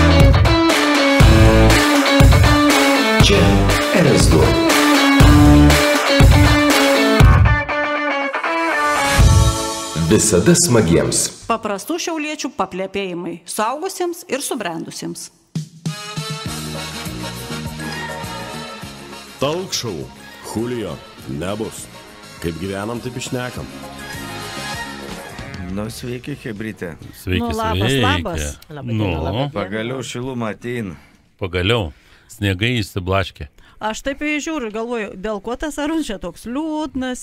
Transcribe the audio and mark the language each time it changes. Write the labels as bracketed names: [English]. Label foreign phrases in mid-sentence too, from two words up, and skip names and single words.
[Lithuanian] Čia RS2. Visada smagiems. Paprastų šiauliečių paplepėjimai suaugusiems ir subrendusiems. [English] Talk show. [Lithuanian] Julio. Nebus. Kaip gyvenam, taip išnekam. Nu, sveiki, hebrytė. Sveiki, Labas. Pagaliau šilumą ateina. Pagaliau. Sniegai išsiblaškė. Aš taip žiūriu ir galvoju, dėl ko tas Arūnas čia toks liūdnas,